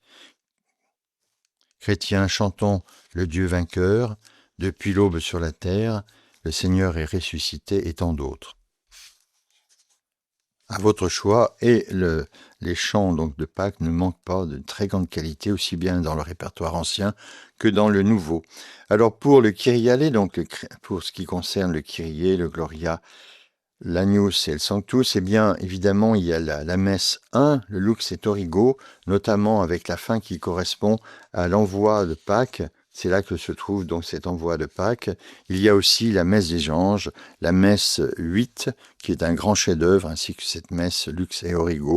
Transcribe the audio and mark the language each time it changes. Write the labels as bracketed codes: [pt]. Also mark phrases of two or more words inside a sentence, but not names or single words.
[fr] Chrétiens, chantons le Dieu vainqueur, depuis l'aube sur la terre, le Seigneur est ressuscité et tant d'autres. À votre choix, et les chants donc de Pâques ne manquent pas de très grande qualité, aussi bien dans le répertoire ancien que dans le nouveau. Alors pour le Kyriale, donc pour ce qui concerne le Kyrie, le Gloria, l'Agnus et le Sanctus, eh bien, évidemment, il y a la messe 1, le Lux et Origo, notamment avec la fin qui correspond à l'envoi de Pâques. C'est là que se trouve donc cet envoi de Pâques. Il y a aussi la messe des anges, la messe 8, qui est un grand chef-d'œuvre, ainsi que cette messe Lux et Origo.